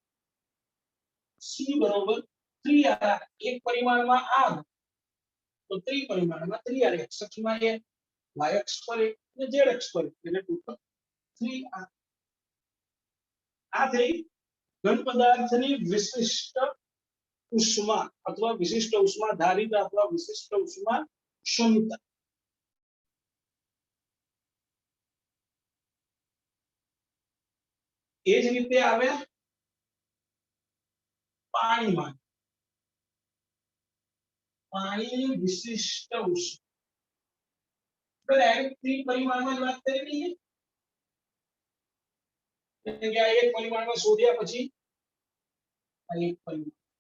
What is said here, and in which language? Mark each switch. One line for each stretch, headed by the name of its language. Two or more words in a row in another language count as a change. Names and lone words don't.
Gujarati: c બરોબર 3r એક પરિમાણમાં r તો ત્રિપરિમાણમાં 3r x અક્ષમાં a y અક્ષ પર અને z અક્ષ પર એટલે ટોટલ 3r આ થઈ ઘન પદાર્થની વિશિષ્ટ ઉષ્મા
Hindi: अथवा विशिष्ट उष्मा धारिता अथवा विशिष्ट उष्मा क्षमता
Gujarati: એ જ રીતે આવે પાણીમાં પાણીની વિશિષ્ટ ઉષ્મા ડાયરેક્ટ ત્રિપરિમાણમાં જ વાત કરી લઈએ એટલે કે આ એક પરિમાણમાં શોધ્યા પછી આ એક પરિમાણ